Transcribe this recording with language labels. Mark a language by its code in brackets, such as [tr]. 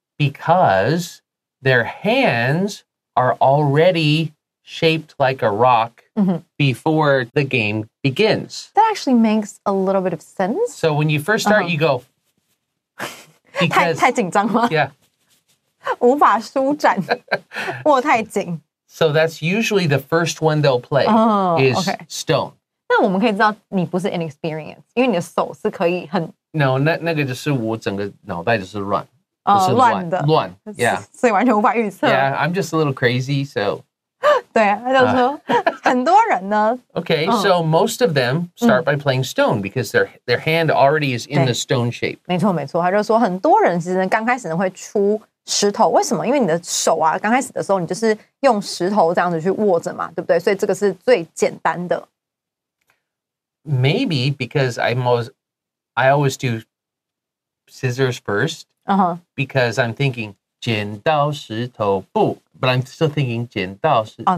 [en] Because their hands are already shaped like a rock before the game begins. That actually makes a little bit of sense. So when you first start, you go... [zh] 太紧张吗？ [en] Yeah. [zh] 无法舒展，握太紧。 [en] So that's usually the first one they'll play is stone. [zh] 那我们可以知道你不是 inexperienced， 因为你的手是可以很 No, 那个就是我整个脑袋就是乱，乱的，乱 ，Yeah，所以完全无法预测。 [en] Yeah, I'm just a little crazy, so. [zh] 对啊，他就说很多人呢 [en] Okay, so most of them start by playing stone because their hand already is in the stone shape. [zh] 没错没错，他就说很多人其实刚开始呢会出石头，为什么？因为你的手啊，刚开始的时候你就是用石头这样子去握着嘛，对不对？所以这个是最简单的。 [en] Maybe because I always do scissors first because I'm thinking 剪刀石头布 but I'm still thinking 剪刀石